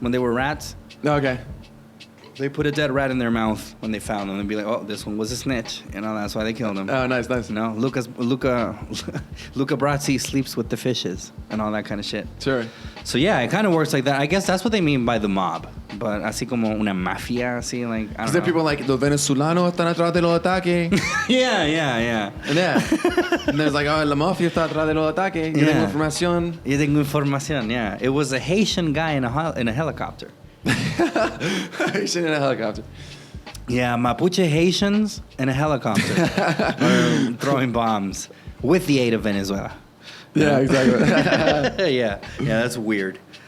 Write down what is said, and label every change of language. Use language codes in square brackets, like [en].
[en] When they were rats, Okay. they put a dead rat in their mouth when they found them. They'd be like, oh, this one was a snitch. You know, that's why they killed him. Oh, nice. You know, Luca Brasi sleeps with the fishes and all that kind of shit. Sure. So yeah, it kind of works like that. I guess that's what they mean by the mob. [es] But así como una mafia, así like, I don't [en] Is there know. [es] people like, los venezolanos están atrás de los ataques? [en] Yeah. [es] And there's like, oh, la mafia está atrás de los ataques. Yo tengo información. Yo tengo información, yeah. [en] It was a Haitian guy in a helicopter. Haitian in a helicopter. Yeah, Mapuche Haitians in a helicopter are throwing bombs with the aid of Venezuela. Yeah, exactly. yeah, that's weird.